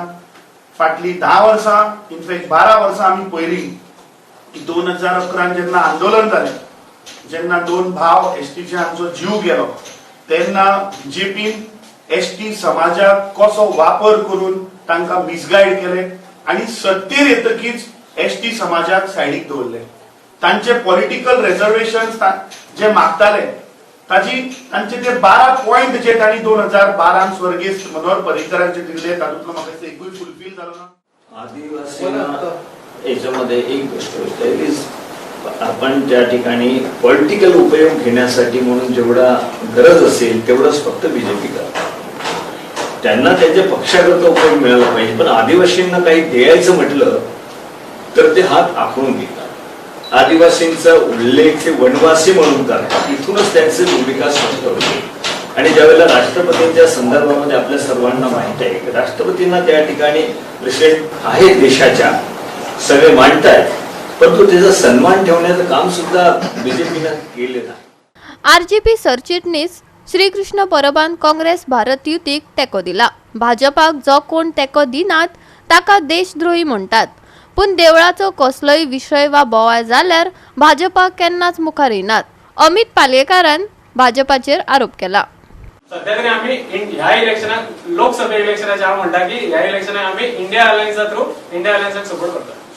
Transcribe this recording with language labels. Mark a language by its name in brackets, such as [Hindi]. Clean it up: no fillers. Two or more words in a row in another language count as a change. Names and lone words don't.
[Konkani] फाटली 10 वर्सां, इनफॅक्ट 12 वर्सां आमी पयली की 2011 जेन्ना आंदोलन जालें, जेन्ना 2 भाव एसटीचे हांचो जीव गेलो, तेन्ना बीजेपीन एसटी समाजाक कसो वापर करून तांकां मिसगायड केले आणि सत्तेर येतकीच एसटी समाजाक सायडीक दवरले। तांचे [English] political reservations [Konkani] जे मागताले तांचे ते 12 पॉइंट जे तांणी 2012 स्वर्गीय मनोहर पर्रीकरांचे दिले, तातूंतलो म्हाका एकूय फुलफिल जालो ना। [Marathi] आदिवासींना याच्यामध्ये एक गोष्ट आपण त्या ठिकाणी पॉलिटिकल उपयोग घेण्यासाठी म्हणून जेवढा गरज असेल तेवढंच फक्त बीजेपी करतात। त्यांना त्यांच्या पक्षाकरता उपयोग मिळाला पाहिजे, पण आदिवासींना काही द्यायचं म्हटलं तर ते हात आखून घेतात। आदिवासींचा उल्लेख ते वनवासी म्हणून करतात, इथूनच त्यांची भूमिका स्पष्ट होते। आणि ज्यावेळेला राष्ट्रपतींच्या संदर्भामध्ये आपल्या सर्वांना माहित आहे की राष्ट्रपतींना त्या ठिकाणी प्रेसिडेंट आहेत देशाच्या, सगळे मांडतायत, परंतु त्याचा सन्मान ठेवण्याचं काम सुद्धा बीजेपीनं केलेलं आहे। [Konkani] आरजेपी सरचिटणीस श्रीकृष्ण परबान काँग्रेस भारत युतीक तेको दिला। भाजपाक जो कोण तेको दिनात ताका देशद्रोही म्हणटात, पूण देवळाचो कसलोय विशय वा बोवाळ जाल्यार भाजपाक केन्नाच मुखार येनात। अमित पालयेकारान भाजपाचेर आरोप केला। सध्या तरी आम्ही ह्या इलेक्शनाक लोकसभा इलेक्शनाच्या म्हणटा की ह्या इलेक्शनाक आम्ही इंडिया अलायन्सा थ्रू इंडिया अलायन्साक सपोर्ट करता।